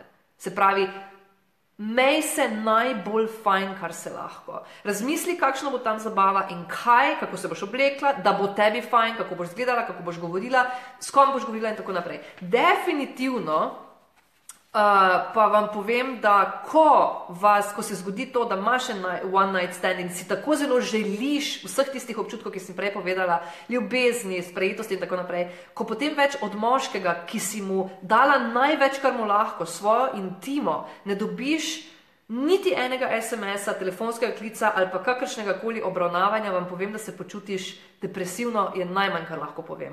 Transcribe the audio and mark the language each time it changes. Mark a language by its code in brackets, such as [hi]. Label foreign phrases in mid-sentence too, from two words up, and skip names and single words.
[sl] Se pravi, mej se najbolj fajn, kar se lahko. Razmisli, kakšna bo tam zabava in kako se boš oblekla, da bo tebi fajn, kako boš izgledala, kako boš govorila, s kom boš govorila in tako naprej. Definitivno pa vam povem, da ko se zgodi to, da imaš [en] one night stand [sl] in si tako zelo želiš vseh tistih občutkov, ki sem prej povedala, ljubezni, sprejetosti in tako naprej, ko potem več od moškega, ki si mu dala največ, kar mu lahko, svojo intimo, ne dobiš niti enega SMS-a, telefonskega klica ali pa kakršnega koli obravnavanja, vam povem, da se počutiš depresivno, je najmanj, kar lahko povem.